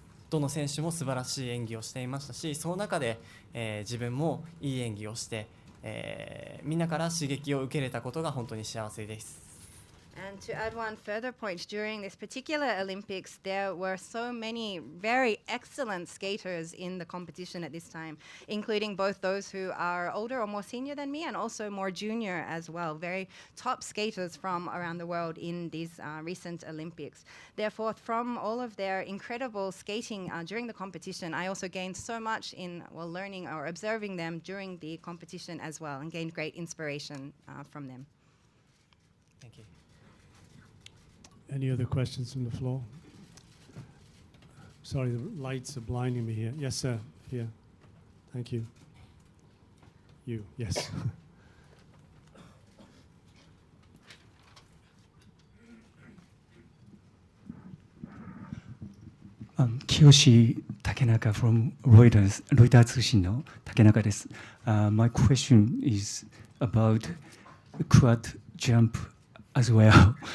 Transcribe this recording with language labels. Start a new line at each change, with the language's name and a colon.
Japanese: どの選手も素晴らしい演技をしていましたし、その中で、自分もいい演技をして、みんなから刺激を受けれたことが本当に幸せです。
English: And to add one further point, during this particular Olympics, there were so many very excellent skaters in the competition at this time, including both those who are older or more senior than me and also more junior as well, very top skaters from around the world in these recent Olympics. Therefore, from all of their incredible skating during the competition, I also gained so much in learning or observing them during the competition as well, and gained great inspiration from them. Thank you. Any other questions from the floor? Sorry, the lights are blinding me here. Yes, sir. Here. Thank you. You, yes.
Japanese: 清竹中
English: from Reuters
Japanese: 通信の竹中です。
English: My question is about quad jump as well.